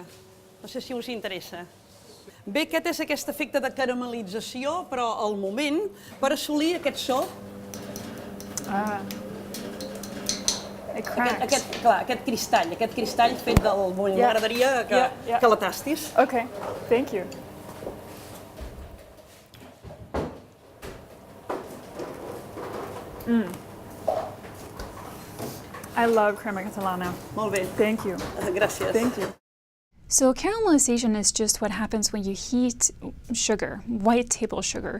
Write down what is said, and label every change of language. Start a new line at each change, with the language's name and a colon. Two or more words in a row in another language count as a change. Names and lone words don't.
Catalan: No sé si us interessa. Bé, aquest és aquest efecte de caramelització, però al moment, per assolir aquest so... Aquest cristall fet del bull. M'agradaria que la tastis.
English: Okay, thank you. I love Crema Catalana.
Catalan: Molt bé.
English: Thank you.
Catalan: Gràcies.
English: Thank you. So caramelization is just what happens when you heat sugar, white table sugar.